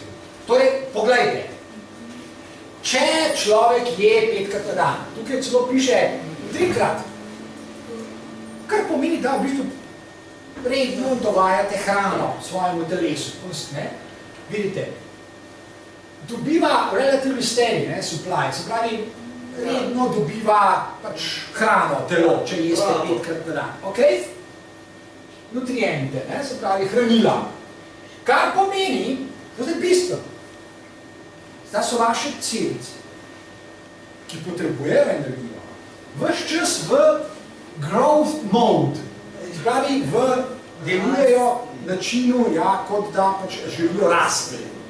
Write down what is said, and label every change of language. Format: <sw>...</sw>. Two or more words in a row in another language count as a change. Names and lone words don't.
<sl>Torej, poglejte, če človek je 5-krat na dan, tukaj celo piše 3-krat, kar pomeni, da v bistvu redno dovajate hrano svojemu telesu. Vidite, dobiva</sl> <en>relatively steady supply,</en> <sl>se pravi, redno dobiva pač hrano, telo, če jeste 5-krat na dan. Okay? Nutriente, ne? Se pravi hranila. Kar pomeni, to je bistvo, da so vaše celice, ki potrebujejo energijo, ves čas v</sl> <en>growth mode,</en> <sl>se pravi, delujejo načinu, ja, kot da pač želijo rasti.</sl>